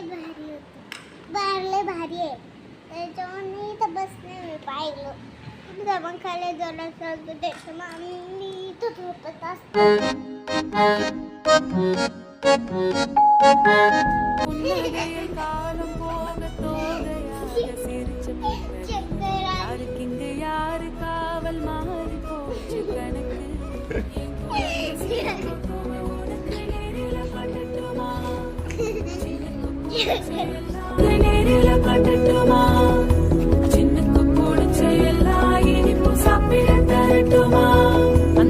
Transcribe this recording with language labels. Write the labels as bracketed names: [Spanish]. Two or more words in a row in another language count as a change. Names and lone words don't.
[Marathi] लय भारी आहे त्याच्यामुळे मी इथं बसले मी पाहिलं मग खाली जरा चालतो त्याच्यामुळे मी इथं झोपत असते [Tamil] காலம் போக தோகையாக சிரிச்ச யாருக்கு இங்க யாரு காவல் மாறி போச்சு கணக்கு நேரில கட்டட்டுமா சின்னக்கு பிடிச்ச எல்லா இனிப்பும் சாப்பிட தரட்டுமா அந்த